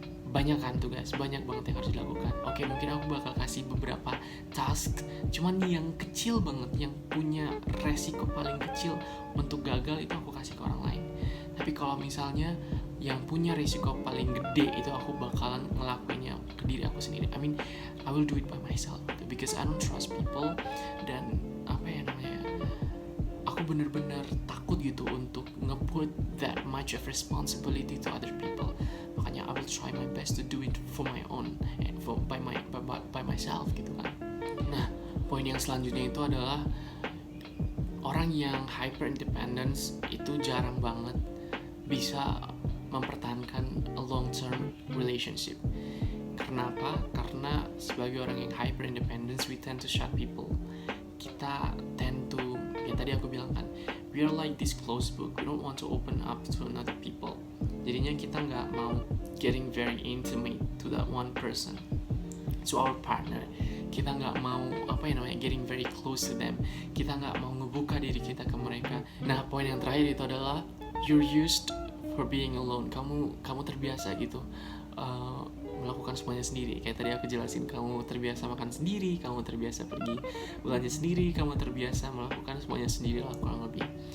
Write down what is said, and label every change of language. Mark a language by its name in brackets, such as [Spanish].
[Indonesian] banyak kan tugas, banyak banget yang harus dilakukan. Oke, mungkin aku bakal kasih beberapa task, cuman yang kecil banget, yang punya resiko paling kecil untuk gagal itu aku kasih ke orang lain. Tapi kalau misalnya yang punya resiko paling gede itu aku bakalan ngelakuinnya ke diri aku sendiri. [English] I mean, I will do it by myself gitu, because I don't trust people. [Indonesian] Dan apa ya namanya, aku bener-bener takut gitu untuk nge-put [English] that much of responsibility to other people. Makanya I will try my best to do it for my own and by myself gitu kan. [Indonesian] Nah, poin yang selanjutnya itu adalah orang yang hyper independence itu jarang banget bisa mempertahankan [English] a long term relationship. [Indonesian] Kenapa? Karena sebagai orang yang hyper independence, [English] we tend to shut people. Kita tend to, [Indonesian] ya tadi aku bilang kan, [English] we are like this closed book. We don't want to open up to another people. [Indonesian] Jadinya kita nggak mau [English] getting very intimate to that one person, to our partner. [Indonesian] Kita nggak mau [English] getting very close to them. [Indonesian] Kita nggak mau ngebuka diri kita ke mereka. Nah, poin yang terakhir itu adalah [English] you're used for being alone. [Indonesian] Kamu terbiasa gitu melakukan semuanya sendiri. Kayak tadi aku jelasin, kamu terbiasa makan sendiri, kamu terbiasa pergi belanja sendiri, kamu terbiasa melakukan semuanya sendiri lah kurang lebih.